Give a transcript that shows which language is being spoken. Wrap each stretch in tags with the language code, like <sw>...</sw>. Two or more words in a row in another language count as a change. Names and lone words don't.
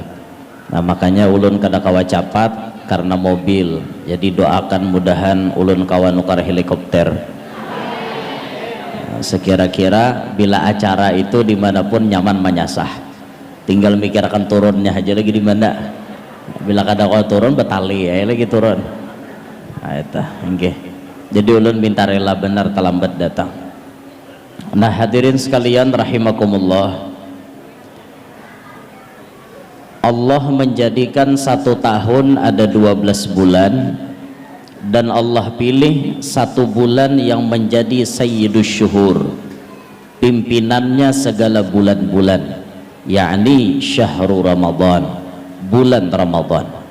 <bjn>Nah makanya ulun kada kawa capat karena mobil. Jadi doakan mudahan ulun kawa nukar helikopter. Nah, sekira-kira bila acara itu dimanapun nyaman menyasah. Tinggal mikirkan turunnya aja lagi di mana. Bila kada kawa turun betali ya lagi turun. Nah itu, okay. Jadi ulun minta rela benar terlambat datang. Nah hadirin sekalian rahimakumullah.</bjn> <id>Allah menjadikan 1 tahun ada 12 bulan, dan Allah pilih 1 bulan yang menjadi</id> <ar>سيد الشهور,</ar> <id>pimpinannya segala bulan-bulan, yakni</id> <ar>شهر رمضان,</ar> <id>bulan Ramadan.</id>